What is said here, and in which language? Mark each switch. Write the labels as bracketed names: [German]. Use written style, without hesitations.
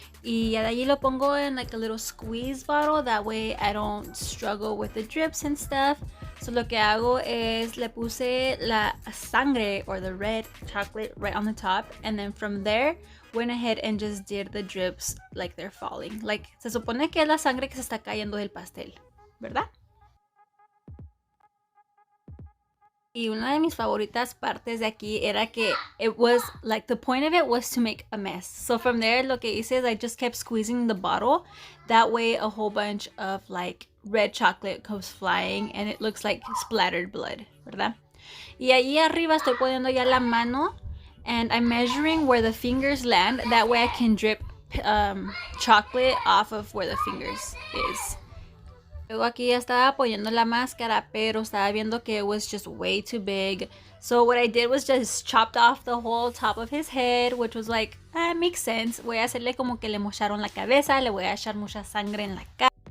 [Spanish] Y ya de allí lo pongo [English] in like a little squeeze bottle, that way I don't struggle with the drips and stuff. So [Spanish] lo que hago es le puse la sangre [English] or the red chocolate right on the top, and then from there went ahead and just did the drips like they're falling. [Spanish] Like se supone que es la sangre que se está cayendo del pastel, ¿verdad? Y una de mis favoritas partes de aquí era que [English] it was like the point of it was to make a mess. So from there [Spanish] lo que hice [English] is I just kept squeezing the bottle. That way a whole bunch of like red chocolate goes flying and it looks like splattered blood, ¿verdad? [Spanish] Y ahí arriba estoy poniendo ya la mano, [English] and I'm measuring where the fingers land. That way I can drip chocolate off of where the fingers is. [Spanish] Luego aquí ya estaba poniendo la máscara, pero estaba viendo que [English] it was just way too big. So what I did was just chopped off the whole top of his head, which was like, makes sense. [Spanish] Voy a hacerle como que le mocharon la cabeza, le voy a echar mucha sangre en la cara.